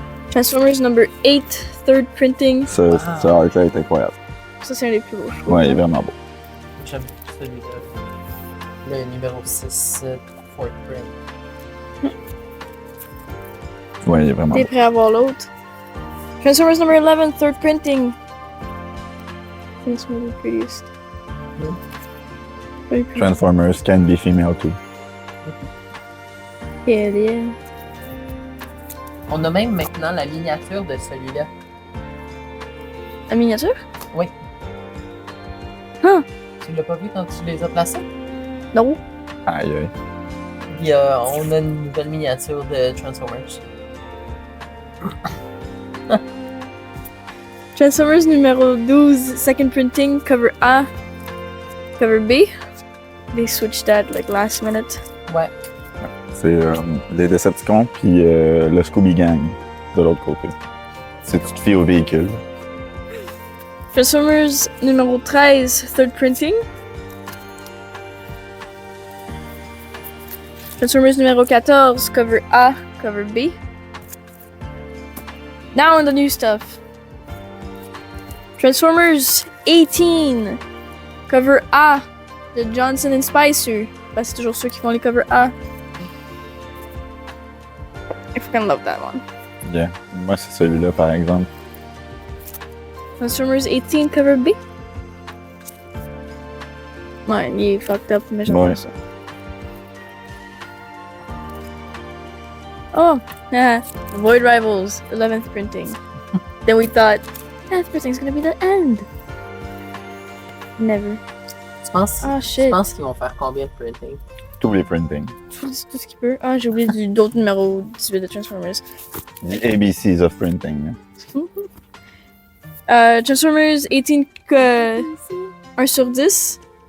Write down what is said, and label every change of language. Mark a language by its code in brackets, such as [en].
[en] Transformers number 8, 3rd printing. [fr] Ça arc-là est incroyable. Ça, c'est un des plus beaux, je trouve. Ouais, il est vraiment beau. J'aime celui-là. Le numéro 6, Fort Print. Ouais, il est vraiment T'es beau. prêt à voir l'autre? [en] Transformers number 11, 3rd printing. I think it's one of the prettiest. Very pretty. Transformers can be female too. Yeah. [fr] On a même maintenant la miniature de celui-là. La miniature? Oui. Huh. Tu l'as pas vu quand tu les as placés? Non. Aïe, aïe. On a une nouvelle miniature de Transformers. [en] Transformers numéro 12, 2nd printing, cover A, cover B. They switched that like last minute. [fr] Ouais. C'est les Decepticons, puis le Scooby Gang, de l'autre côté. Si tu te fies au véhicule. [en] Transformers numéro 13, 3rd printing. Transformers numéro 14, cover A, cover B. Now on the new stuff. Transformers 18, cover A, de Johnson and Spicer. [fr] Ben, c'est toujours ceux qui font les cover A. [en] I fucking love that one. Yeah. [fr] Moi, c'est celui-là, par exemple. [en] Transformers 18, cover B. [fr] Ouais, il est [en] fucked up, [fr] mais j'aime Ouais. pas ça. [en] Oh, Void Rivals, 11th printing. Then we thought, 10th printing's gonna be the end. Never. [fr] Tu penses, Oh tu [en] shit. [fr] penses qu'ils vont faire combien de printing? Tous les printing. Tout ce qu'il peut. Ah, j'ai oublié d'autres numéros 18 de Transformers. [en] The ABCs of printing. [fr] Transformers 18, 1 sur 10.